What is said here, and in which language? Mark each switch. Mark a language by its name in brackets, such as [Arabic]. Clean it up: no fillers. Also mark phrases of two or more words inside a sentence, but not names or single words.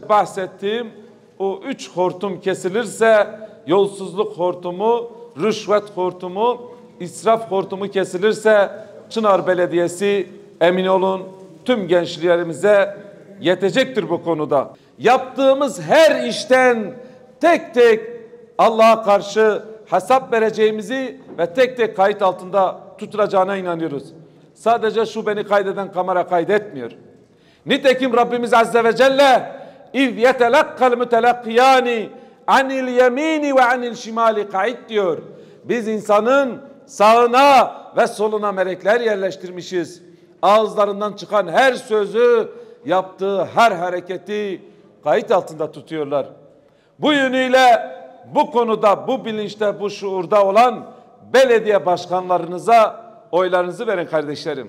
[Turkish] Bahsettiğim o 3 hortum kesilirse yolsuzluk hortumu, rüşvet hortumu, israf hortumu kesilirse Çınar Belediyesi emin olun tüm gençlerimize yetecektir bu konuda. Yaptığımız her işten tek tek Allah'a karşı hesap vereceğimizi ve tek tek kayıt altında tutulacağına inanıyoruz. Sadece şu beni kaydeden kamera kaydetmiyor. Nitekim Rabbimiz [Arabic] عز و جل اِذْ يَتَلَقَّ الْمُتَلَقِّيَانِ عَنِ الْيَم۪ينِ وَعَنِ الْشِمَالِ قَعِدْ diyor. [Turkish] Biz insanın sağına ve soluna melekler yerleştirmişiz. Ağızlarından çıkan her sözü, yaptığı her hareketi kayıt altında tutuyorlar. Bu yönüyle bu konuda, bu bilinçte, bu şuurda olan belediye başkanlarınıza oylarınızı verin kardeşlerim.